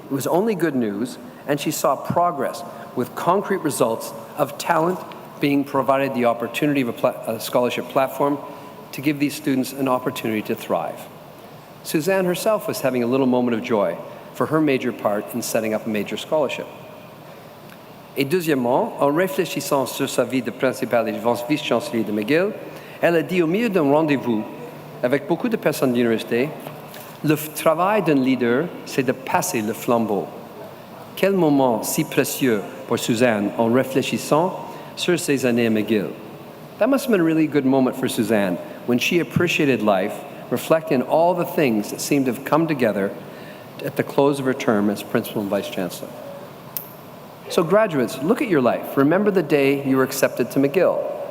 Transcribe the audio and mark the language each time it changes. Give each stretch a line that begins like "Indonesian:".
English: It was only good news, and she saw progress with concrete results of talent being provided the opportunity of a scholarship platform to give these students an opportunity to thrive. Suzanne herself was having a little moment of joy for her major part in setting up a major scholarship.
French: Et deuxièmement, en réfléchissant sur sa vie de principal et vice-chancelier de McGill, elle a dit au milieu d'un rendez-vous avec beaucoup de personnes de l'université, le travail d'un leader, c'est de passer le flambeau. Quel moment si précieux pour Suzanne en réfléchissant sur ses années à McGill.
English: That must have been a really good moment for Suzanne when she appreciated life, reflecting on all the things that seemed to have come together at the close of her term as Principal and Vice Chancellor. So graduates, look at your life. Remember the day you were accepted to McGill.